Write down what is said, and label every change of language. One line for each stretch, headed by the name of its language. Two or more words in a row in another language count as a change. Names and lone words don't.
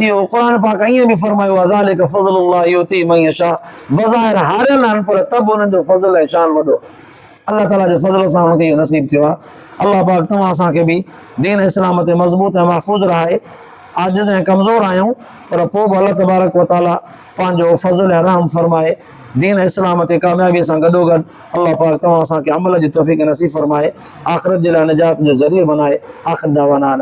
Sindhi: इहो क़ुरान पाक ईअं बि फरमायो आहे,
Arabic: ذلك فضل الله يؤتي من يشاء,
Sindhi: बज़ाहिर हारियल आहिनि पर त बि उन्हनि जो फ़ज़ल ऐं शान वॾो। अल्लाह ताला जे फज़ल सां उनखे इहो नसीब थियो आहे। अल्लाह पाक तव्हां असांखे बि दीन इस्लाम ते मज़बूत ऐं महफ़ूज़ रहाए। आजिज़ ऐं कमज़ोर आहियूं, पर पोइ बि अल्लाह
Arabic: تبارك وتعالى
Sindhi: पंहिंजो फज़ल ऐं रहम फरमाए। दीन इस्लाम ते कामयाबीअ सां गॾोगॾु अल्लाह पाक तव्हां असांखे अमल जी तौफ़ीक़ नसीब फरमाए, आख़िरत जे लाइ निजात जो ज़रियो बनाए।
Arabic: آخر دعوانا